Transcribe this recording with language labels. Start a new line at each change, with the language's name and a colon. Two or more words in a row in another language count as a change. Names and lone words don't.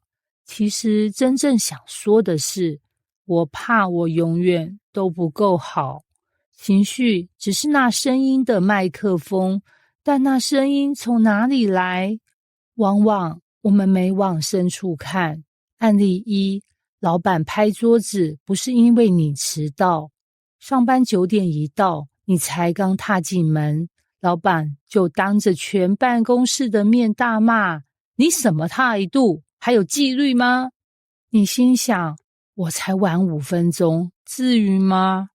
Chinese: 其實真正想說的是，我怕我永遠都不夠好。情緒只是那聲音的麥克風，但那聲音從哪裡來？往往我們沒往深處看。案例1，老闆拍桌子不是因為你遲到，上班9點一到，你才剛踏進門，老闆就當着全辦公室的面大罵：你什麼態度？還有紀律嗎？你心想，我才晚5分鐘，至於嗎？